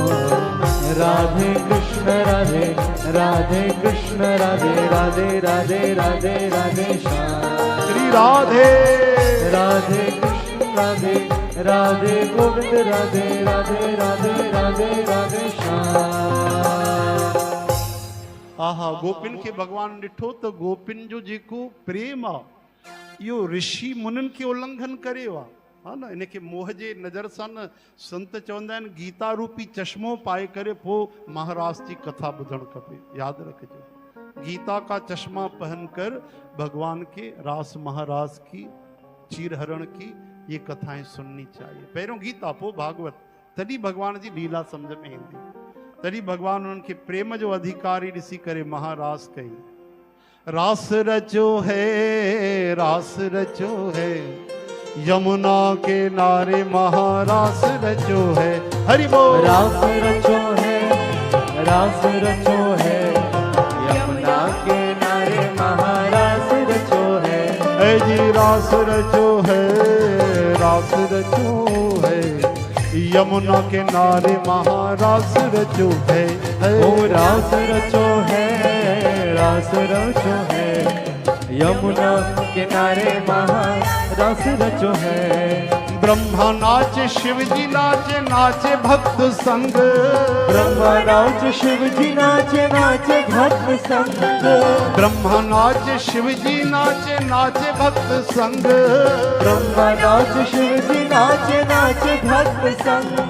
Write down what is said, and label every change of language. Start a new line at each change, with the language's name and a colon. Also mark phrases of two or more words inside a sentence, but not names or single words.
Hindi: राधे कृष्ण राधे, राधे कृष्ण राधे, राधे राधे राधे राधे श्याम। श्री राधे राधे कृष्ण राधे, राधे गोविंद राधे, राधे राधे राधे राधे श्याम।
Sindhi: आहा गोपिन के भगवान ॾिठो त गोपिन जो जेको प्रेम आहे इहो ऋषि मुनिन खे उल्लंघन करे वा हा न। इनखे मोह जे नज़र सां न संत चवंदा आहिनि गीता रूपी चश्मो पाए करे पोइ महाराज जी कथा ॿुधणु खपे।
Hindi: यादि रखिजो गीता का चश्मा पहन कर भगवान के रास महाराज की चीरहरण की ये कथाएं सुननी चाहिए।
Sindhi: पहिरियों गीता पोइ भागवत, तॾहिं भगवान जी लीला सम्झ में ईंदी। तॾहिं भगवान उन्हनि खे प्रेम जो अधिकारी ॾिसी करे महारास कई।
Hindi: रास रचो है, रास रचो है, यमुना के नारे महारास रचो है। हरि बोल। रास रचो है, रास रचो है, यमुना के नारे महारास रचो है। है जी रास रचो है, रास रचो है, यमुना के नारे महारास रचो है। ओ रास रचो है, रास रचो है, यमुना किनारे महारास रचो है। ब्रह्मा नाचे शिव जी नाचे, नाचे भक्त संग। ब्रह्मा नाच शिव जी नाचे, नाचे भक्त संग। ब्रह्मा नाचे शिव जी नाचे, नाचे भक्त संग। ब्रह्मा नाच शिव जी नाचे, नाचे भक्त संग।